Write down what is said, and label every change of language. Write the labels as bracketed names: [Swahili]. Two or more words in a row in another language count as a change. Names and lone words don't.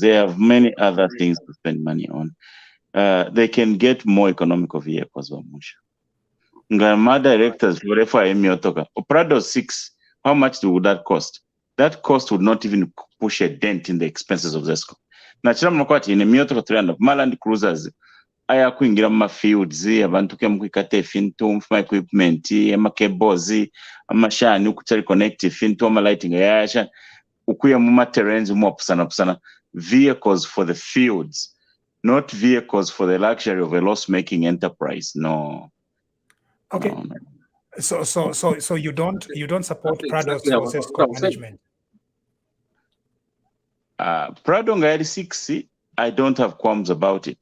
[English] They have many other things to spend money on. They can get more economical vehicles. My directors, Prado 6, how much would that cost? That cost would not even push a dent in the expenses of ZESCO. Naturally, in a Mioto 300 Land Cruisers, [Bemba] aya kuingira mu fields abantu ke mukikate fintu [English] my equipment [Bemba] ama cables amashani ukutari connect fintu ama lighting yasha ukuya mu terrains mu pusana [English] vehicles for the fields, not vehicles for the luxury of a loss-making enterprise. No. Okay. No. So you don't support Prados for ZESCO management? Prado Ngayari 6, I don't have qualms about it.